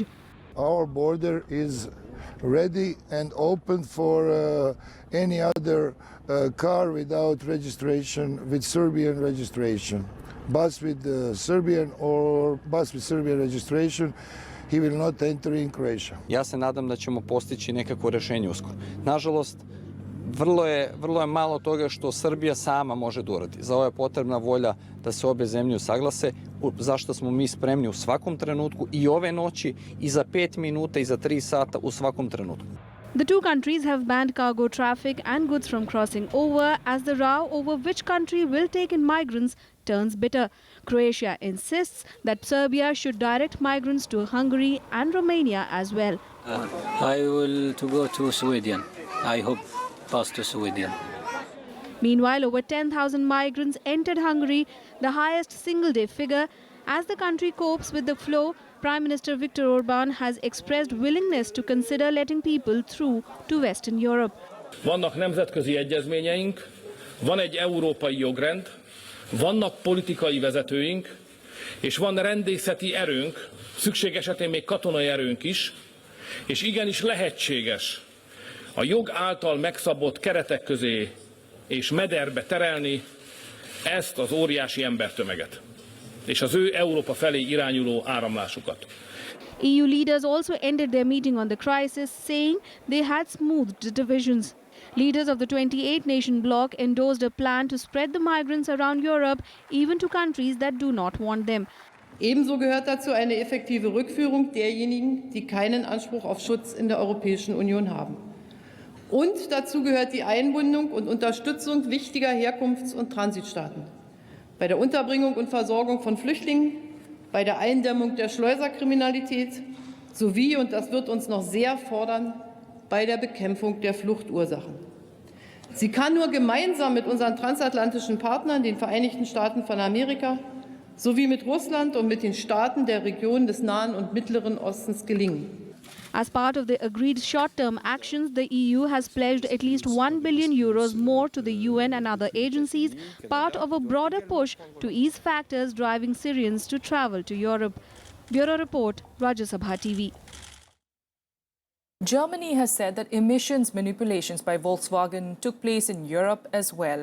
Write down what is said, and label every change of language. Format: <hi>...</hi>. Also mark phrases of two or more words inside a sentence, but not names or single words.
<en>Our border is ready and open for any other car without registration, with Serbian registration. Bus with Serbian or bus with Serbian registration, he will not enter in Croatia.</en> <sr>Ja se nadam da ćemo postići nekako rešenje uskoro. Nažalost, vrlo je malo toga što Srbija sama može da uradi. Za ovo je potrebna volja da se obe zemlje usaglase, zašto smo mi spremni u svakom trenutku, i ove noći, i za 5 minuta, i za 3 sata, u svakom trenutku.</sr> <en>The two countries have banned cargo traffic and goods from crossing over as the row over which country will take in migrants turns bitter. Croatia insists that Serbia should direct migrants to Hungary and Romania as well. I will to go to Sweden. I hope pass to Sweden. Meanwhile, over 10,000 migrants entered Hungary, the highest single-day figure. As the country copes with the flow, Prime Minister Viktor Orbán has expressed willingness to consider letting people through to Western Europe.</en> <hu>Vannak nemzetközi egyezményeink, van egy európai jogrend, vannak politikai vezetőink, és van rendészeti erőnk, szükség esetén még katonai erőnk is, és igenis lehetséges a jog által megszabott keretek közé és mederbe terelni ezt az óriási embertömeget, és az ő Európa felé irányuló áramlásukat.</hu> <en>EU leaders also ended their meeting on the crisis, saying they had smoothed the divisions. Leaders of the 28-nation bloc endorsed a plan to spread the migrants around Europe, even to countries that do not want them.</en> <de>Ebenso gehört dazu eine effektive Rückführung derjenigen, die keinen Anspruch auf Schutz in der Europäischen Union haben. Und dazu gehört die Einbindung und Unterstützung wichtiger Herkunfts- und Transitstaaten bei der Unterbringung und Versorgung von Flüchtlingen, bei der Eindämmung der Schleuserkriminalität sowie, und das wird uns noch sehr fordern, bei der Bekämpfung der Fluchtursachen. Sie kann nur gemeinsam mit unseren transatlantischen Partnern, den Vereinigten Staaten von Amerika, sowie mit Russland und mit den Staaten der Region des Nahen und Mittleren Ostens gelingen.</de> <en>As part of the agreed short-term actions, the EU has pledged at least €1 billion more to the UN and other agencies, part of a broader push to ease factors driving Syrians to travel to Europe. Bureau Report, Rajya Sabha TV. Germany has said that emissions manipulations by Volkswagen took place in Europe as well.</en>